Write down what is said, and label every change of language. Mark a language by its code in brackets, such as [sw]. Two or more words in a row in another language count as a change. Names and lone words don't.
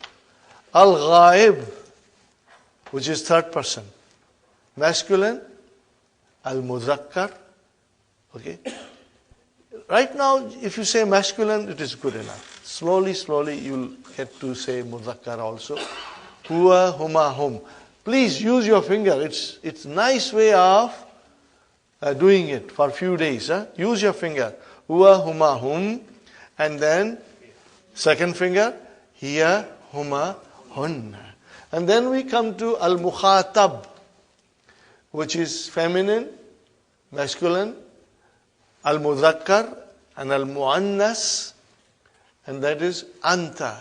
[en] Al-Ghaib, which is third person. Masculine, Al-Muzakkar. Okay? Right now, if you say masculine, it is good enough. Slowly, you'll get to say Muzakkar also. [ar] هو، هما، هم. [en] Please use your finger. It's nice way of doing it for a few days. Use your finger. [ar] هو، هما، هم. [en] And then, second finger, [ar] هي، هما، هن. [en] And then we come to al-mukhatab, which is feminine, masculine, al-mudhakkar, and al-muannas, and that is anta.